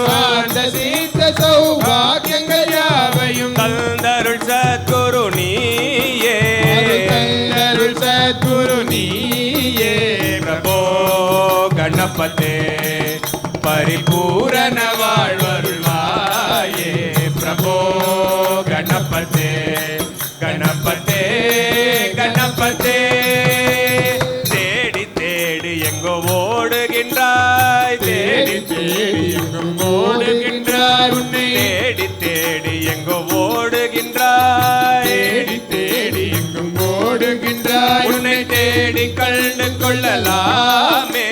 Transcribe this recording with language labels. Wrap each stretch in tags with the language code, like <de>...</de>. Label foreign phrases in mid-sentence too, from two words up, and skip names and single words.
<ta>சாந்த சித்த சௌபாகியங்கள் யாவையும். தந்தருள் சத்குரு நீயே. தந்தருள் சத்குரு நீயே.</ta> <sa>प्रभो गणपते</sa> <ta>பரிபூரண வாழ்வருள்வாயே.</ta> <sa>பிரபோ गणपते गणपते गणपते.</sa> <ta>தேடி தேடி எங்கோ ஓடுகின்றாய். தேடி தேடி எங்கும் ஓடுகின்றாய். உன்னை தேடி தேடி எங்கோ ஓடுகின்றாய். தேடி தேடி எங்கும் ஓடுகின்றாய். உன்னை தேடி கண்டு கொள்ளலாமே.</ta>